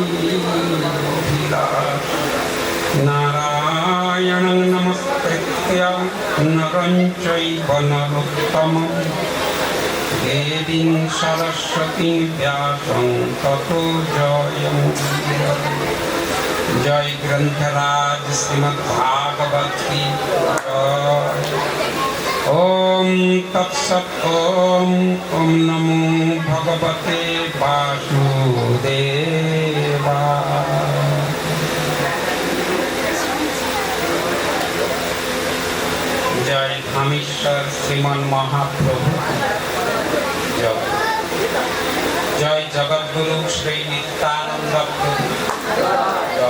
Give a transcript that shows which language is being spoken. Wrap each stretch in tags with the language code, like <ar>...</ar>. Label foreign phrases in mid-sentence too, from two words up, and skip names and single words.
<sa>বিলাস নারায়ণ নমস্কৃত্য নরং চৈব নরোত্তমঃ দেবীং সরস্বতীং ব্যাসং ততো জয়মুদীরয়ে।</sa> <bn>জয় গ্রন্থরাজ শ্রীমদ্ভাগবত কি জয়।</bn> <sa>ওম তৎসৎ। ওম ওম নমো ভগবতে বাসুদেবায়।</sa> <bn>জয় ধামেশ্বর শ্রীমন মহাপ্রভু জয়। জয় জগদ্গুরু শ্রী নিত্যানন্দ প্রভু জয়।</bn>